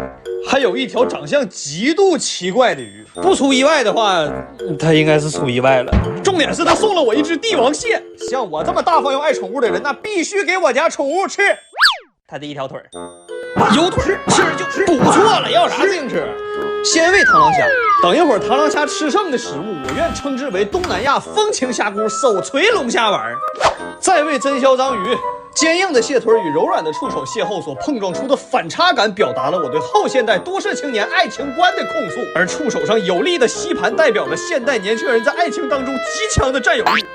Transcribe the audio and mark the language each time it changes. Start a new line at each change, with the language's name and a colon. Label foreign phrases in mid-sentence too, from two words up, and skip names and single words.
Chinese: 還有一條長相極度奇怪的魚，不出意外的話，它應該是出意外了。重點是他送了我一隻帝王蟹，像我這麼大方又愛寵物的人，那必須給我家寵物吃。他的1條腿有腿吃就吃，不錯了，要啥自行車？先餵螳螂蝦，等一會兒螳螂蝦吃剩的食物，我願稱之為東南亞風情蝦蛄手錘龍蝦丸。再餵真銷章魚，堅硬的蟹腿與柔軟的觸手邂逅所碰撞出的反差感，表達了我對後現代都市青年愛情觀的控訴，而觸手上有力的吸盤代表了現代年輕人在愛情當中極強的佔有欲。